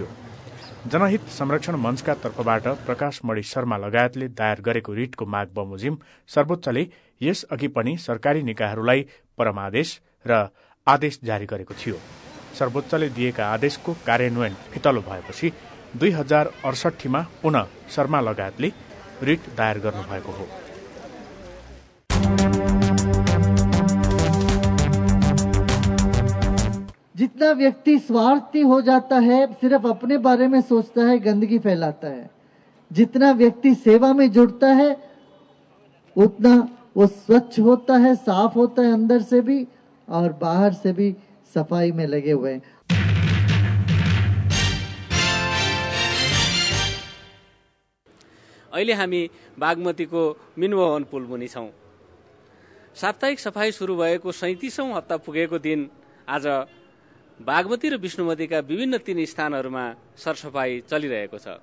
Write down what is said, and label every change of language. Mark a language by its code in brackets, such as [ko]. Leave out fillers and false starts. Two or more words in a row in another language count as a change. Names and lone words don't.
[ne] जनहित संरक्षण मञ्चका तर्फबाट प्रकाश मणि शर्मा लगायतले दायर गरेको रिटको माग बमोजिम सर्वोच्चले यस अघि पनि सरकारी निकायहरूलाई परमादेश र आदेश जारी गरेको थियो। सर्वोच्चले दिएका आदेशको कार्यान्वयन फितलो भएपछि 2068 मा पुनः शर्मा लगायतले रिट दायर गर्नुभएको हो। [hi] जितना व्यक्ति स्वार्थी हो जाता है, सिर्फ अपने बारे में सोचता है, गंदगी फैलाता है। जितना व्यक्ति सेवा में जुड़ता है उतना वो स्वच्छ होता है, साफ होता है अंदर से भी और बाहर से भी सफाई में लगे हुए हैं। [ne] अहिले हामी बागमतीको मिनभवन पुल मुनि छौं। साप्ताहिक सफाई सुरु भएको 37औं हप्ता पुगेको दिन आज बागमती र विष्णुमतीका विभिन्न 3 स्थानहरूमा सरसफाई चलिरहेको छ।